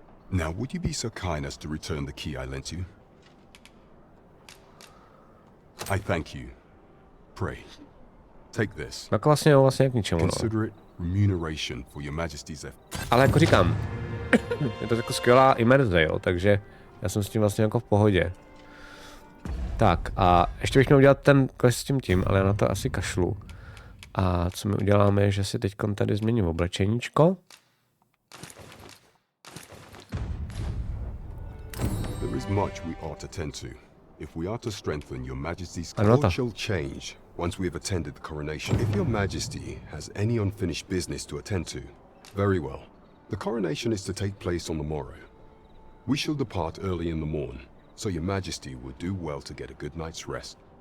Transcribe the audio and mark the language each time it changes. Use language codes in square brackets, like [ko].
[en] Now, would you be so kind as to return the key I lent you? I thank you. Pray, take this. [cs] Tak vlastně k ničemu, no. [en] Consider it remuneration for your majesty's effort. [cs] Ale jako říkám, je to jako skvělá imerze, jo, takže já jsem s tím vlastně jako v pohodě. Tak a ještě bych měl udělat ten quest s tím, ale já na to asi kašlu. A co my uděláme, je, že si teď tady změním oblečeníčko. [en] There is much we ought to tend to, if we are to strengthen your majesty's court shall change once we have attended the coronation. If your majesty has any unfinished business to attend to, very well. The coronation is to take place on the morrow. We shall depart early in the morn, so your majesty would do well to get a good night's rest.